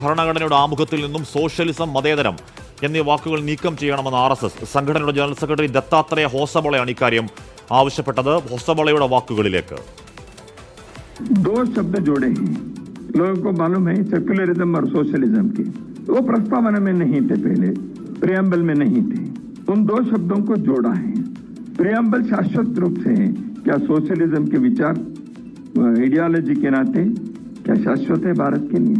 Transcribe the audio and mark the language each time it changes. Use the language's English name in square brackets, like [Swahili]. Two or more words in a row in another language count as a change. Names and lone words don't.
[Malayalam] ഭരണഘടനയുടെ ആമുഖത്തിൽ നിന്നും സോഷ്യലിസം, മതേതരം എന്നീ വാക്കുകൾ നീക്കം ചെയ്യണമെന്ന് RSS സംഘടനയുടെ ജനറൽ സെക്രട്ടറി ദത്താത്രേയ ഹോസബളയാണ് ഇക്കാര്യം ആവശ്യപ്പെട്ടത്. ഹോസബളയുടെ വാക്കുകളിലേക്ക്. [Hindi] दो शब्द जोड़े हैं, लोगों को मालूम है सेक्युलरिज्म और सोशलिज्म के, वो प्रस्तावना में नहीं थे, पहले प्रियम्बल में नहीं थे. उन दो शब्दों को जोड़ा है. प्रियम्बल शाश्वत रूप से है. क्या सोशलिज्म के विचार आइडियोलॉजी के नाते क्या शाश्वत है भारत के लिए?